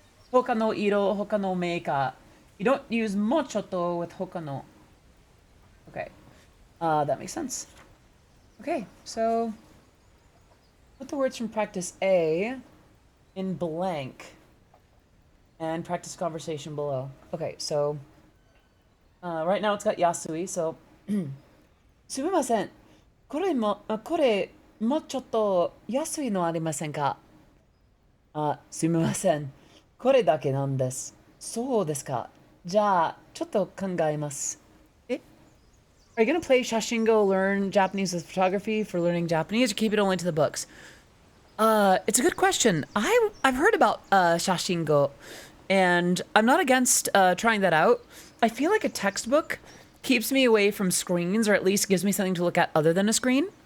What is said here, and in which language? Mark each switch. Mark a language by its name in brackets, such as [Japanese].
[Japanese] Hoka no iro, hoka no meika. [English] You don't use mochoto with hoka no. Okay. That makes sense. Okay, so put the words from practice A in blank and practice conversation below. Okay, so right now it's got Yasui, so [Japanese] すみません。これもうちょっと安いのありませんか？すみません。これだけなんです。そうですか。じゃあ、ちょっと考えます。 [English] え Are you gonna play Shashingo, learn Japanese with photography for learning Japanese, or keep it only to the books? It's a good question. I've heard about Shashingo, and I'm not against trying that out. I feel like a textbook keeps me away from screens, or at least gives me something to look at other than a screen.